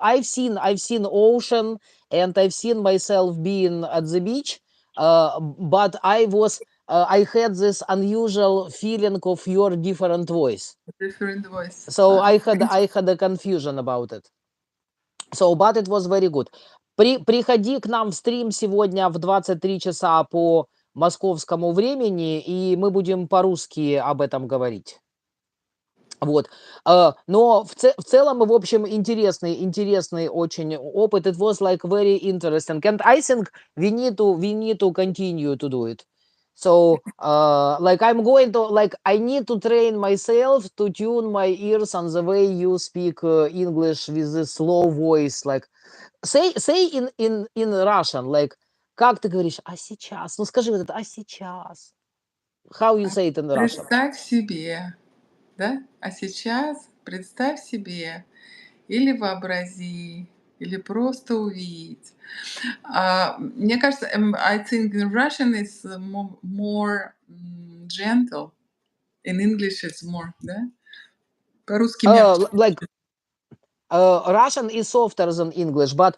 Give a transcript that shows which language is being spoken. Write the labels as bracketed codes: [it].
[en] I've seen ocean, and I've seen myself being at the beach, but I had this unusual feeling of your different voice. Different voice. So I had a confusion about it. So, but it was very good. [ru] Приходи к нам в стрим сегодня в 23 часа по московскому времени, и мы будем по-русски об этом говорить. Вот. Но в целом, в общем, интересный очень опыт. [en] It was like very interesting. And I think we need to continue to do it. So, like I'm going to, like I need to train myself to tune my ears on the way you speak English with this slow voice. Like, say in Russian, like, [ru] как ты говоришь, а сейчас? Ну, скажи вот это, а сейчас? [en] How you say it in Russian? [ru] Представь себе, да? А сейчас представь себе, или вообрази, или просто увидь. Мне кажется, [en] I think in Russian is more gentle. In English it's more, [ru] да? По-русски мягче. [en] Like Russian is softer than English, but